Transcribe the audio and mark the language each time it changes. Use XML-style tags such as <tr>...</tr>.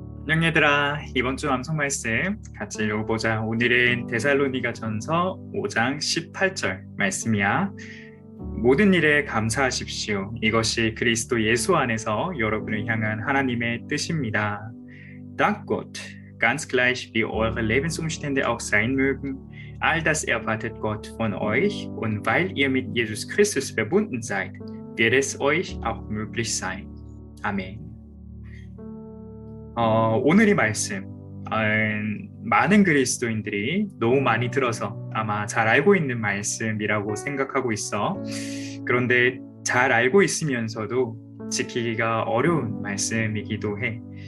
<ko>안녕 얘들아, 이번 주 암송 말씀 같이 읽어보자. 오늘은 데살로니가 전서 5장 18절 말씀이야. 모든 일에 감사하십시오. 이것이 그리스도 예수 안에서 여러분을 향한 하나님의 뜻입니다.</ko> <de>Dank Gott, ganz gleich wie eure Lebensumstände auch sein mögen, all das erwartet Gott von euch und weil ihr mit Jesus Christus verbunden seid, wird es euch auch möglich sein.</de> <ko>아멘. 오늘 이 말씀, 많은 그리스도인들이 너무 많이 들어서 아마 잘 알고 있는 말씀이라고 생각하고 있어. 그런데 잘 알고 있으면서도 지키기가 어려운 말씀이기도 해.</ko>